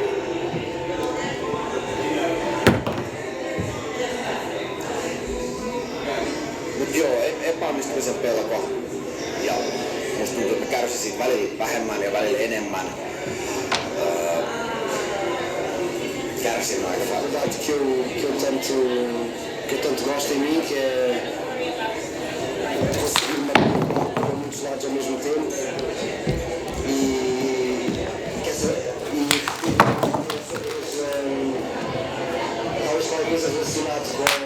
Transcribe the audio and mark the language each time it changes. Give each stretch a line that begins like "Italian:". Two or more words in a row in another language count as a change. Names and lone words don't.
Finnish: Mut joo, epäonnistumisen pelko ja musta tuntuu, että mä kärsin siitä välillä vähemmän ja välillä enemmän. Kärsin aika paljon.
Portuguese: Que eu tanto gosto em mim, que é conseguir me preocupar para muitos lados ao mesmo tempo talvez qualquer coisa relacionada com